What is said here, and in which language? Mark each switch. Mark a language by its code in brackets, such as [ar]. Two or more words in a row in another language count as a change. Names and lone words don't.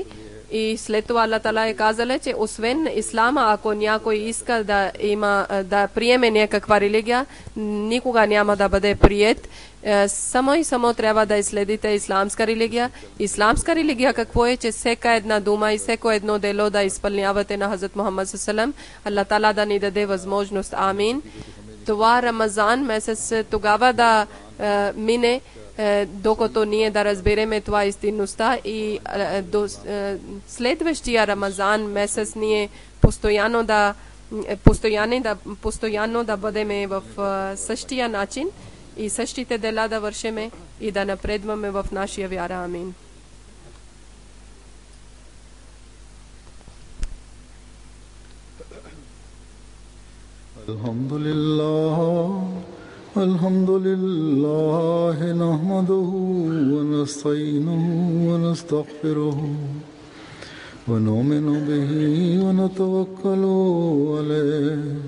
[bg] И след това Аллах Таала е казал, че освен ислама, ако някой иска да приеме някаква религия, никога няма да бъде приет. Само и само трябва да изследите исламска религия. Исламска религия какво е, че всяка една дума и всяко едно дело да изпълнявате на Хазрат Мухаммад [ar] صلى الله عليه وسلم. [bg] Аллах Таала да ни даде възможност. Амин. Това Рамазан месец тогава да мине, докато ние да разбереме това истинността, и до следващия Рамазан месец ние постоянно да бъдеме в същия начин и същите дела да вършиме и да напредваме в нашия вяра. Амин. [ar] الحمد لله نحمده ونستعينه ونستغفره ونؤمن به ونتوكل عليه